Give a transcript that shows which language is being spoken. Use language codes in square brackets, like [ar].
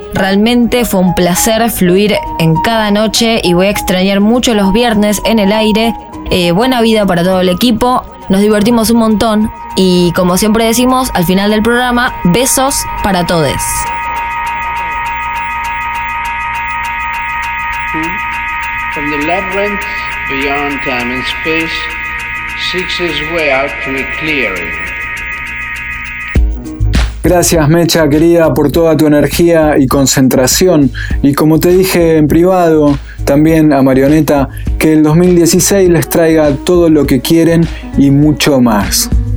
[es] Realmente fue un placer fluir en cada noche y voy a extrañar mucho los viernes en el aire. Buena vida para todo el equipo. Nos divertimos un montón. Y como siempre decimos, al final del programa, besos para todos. [en] From the labyrinth beyond time and space seeks his way out to a clearing. [es] Gracias, Mecha, querida, por toda tu energía y concentración. Y como te dije en privado, también a Marioneta, que el 2016 les traiga todo lo que quieren y mucho más.